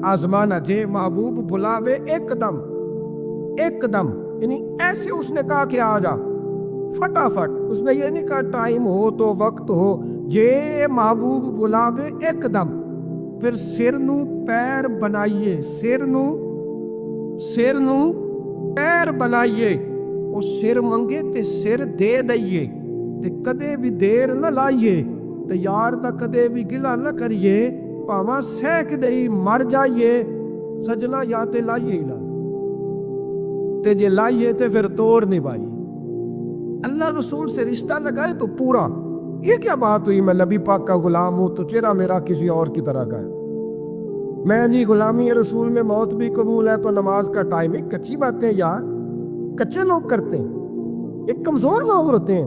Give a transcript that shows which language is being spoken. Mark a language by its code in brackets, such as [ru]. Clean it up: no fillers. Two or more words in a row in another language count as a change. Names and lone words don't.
[ur] آزمانا [pa] جے محبوب بلاوے ایک دم, ایک دم, [ur] یعنی ایسے اس نے کہا کہ آ جا فٹافٹ. اس نے یہ نہیں کہا ٹائم ہو تو وقت ہو, [pa] جے محبوب بلاوے ایک دم. پھر سر نو پیر بنائیے, سر نو پیر بنائیے. وہ سر منگے تے سر دے دئیے, تے کدے بھی دیر نہ لائیے, تے یار دا کدے بھی گلا نہ کریے. پاواں سیک دئی مر جائیے, سجنا یا تے لائیے ہی لا, تے جے لائیے تے پھر توڑ نبھائیے. [ur] اللہ رسول سے رشتہ لگائے تو پورا. یہ کیا بات ہوئی میں نبی پاک کا غلام ہوں تو چہرہ میرا کسی اور کی طرح کا ہے. میں جی غلامی رسول میں موت بھی قبول ہے تو نماز کا ٹائم. ایک کچی بات ہے یار, کچے لوگ کرتے ہیں, ایک کمزور لوگ ہوتے ہیں.